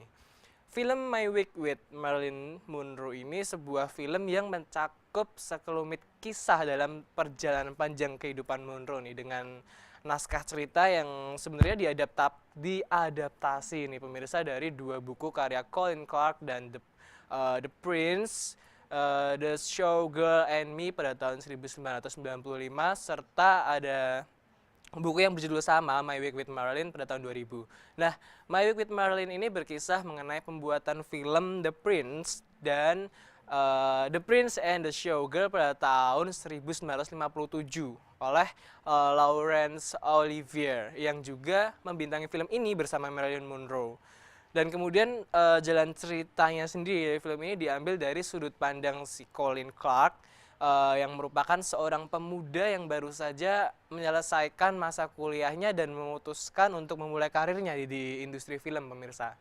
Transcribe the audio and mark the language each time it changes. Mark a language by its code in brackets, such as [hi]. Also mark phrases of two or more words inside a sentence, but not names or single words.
[id] Film My Week with Marilyn Monroe ini sebuah film yang mencakup sekelumit kisah dalam perjalanan panjang kehidupan Monroe nih, dengan naskah cerita yang sebenarnya diadaptasi nih pemirsa dari dua buku karya Colin Clark dan The Prince, The Showgirl and Me pada tahun 1995, serta ada buku yang berjudul sama, My Week with Marilyn pada tahun 2000. Nah, My Week with Marilyn ini berkisah mengenai pembuatan film The Prince dan The Prince and the Showgirl pada tahun 1957 oleh Laurence Olivier yang juga membintangi film ini bersama Marilyn Monroe. Dan kemudian jalan ceritanya sendiri dari film ini diambil dari sudut pandang si Colin Clark yang merupakan seorang pemuda yang baru saja menyelesaikan masa kuliahnya dan memutuskan untuk memulai karirnya di industri film pemirsa.